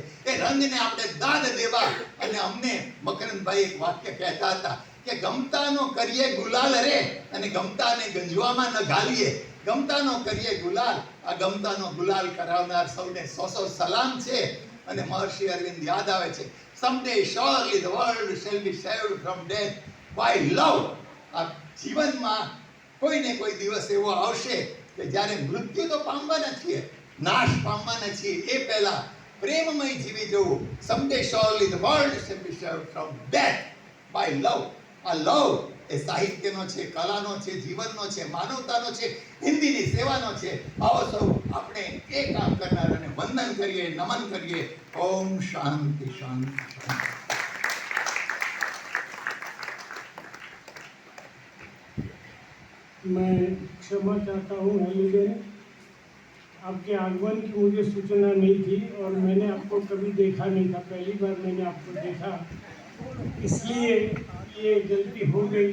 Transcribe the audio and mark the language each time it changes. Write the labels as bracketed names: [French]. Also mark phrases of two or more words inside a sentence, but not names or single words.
[Gujarati] એ રંગને આપણે દાદ દેવા। અને અમને મકરંદભાઈ એક વાક્ય કહેતા હતા કે ગમતાનો કરીએ ગુલાલ રે, અને ગમતાને ગંજવામાં ન ઘાલીએ। ગમતાનો કરીએ ગુલાલ, આ ગમતાનો ગુલાલ કરાવનાર સૌને સો સલામ છે। અને મહર્ષિ અરવિંદ યાદ આવે છે, [English] someday surely the world shall be saved from death by love। [Gujarati] આ જીવનમાં કોઈ ને કોઈ દિવસ એવો આવશે કે જ્યારે મૃત્યુ તો પામવાના છીએ, નાશ પામવાના છીએ, એ પહેલા પ્રેમમય જીવી જવું। [English] someday surely the world shall be saved from death by love। [Gujarati] આ લવ એ સાહિત્યનો છે, કલાનો છે, જીવનનો છે, માનવતાનો છે, હિન્દીની સેવાનો છે। આવો સૌ આપણે એ કામ કરનારાને વંદન કરીએ, નમન કરીએ। ઓમ શાંતિ શાંતિ શાંતિ। [Hindi] मैं क्षमा चाहता हूँ हेलीडेन, आपके आगमन की मुझे सूचना नहीं थी और मैंने आपको कभी देखा नहीं था, पहली बार मैंने आपको देखा, इसलिए ये गलती हो गई।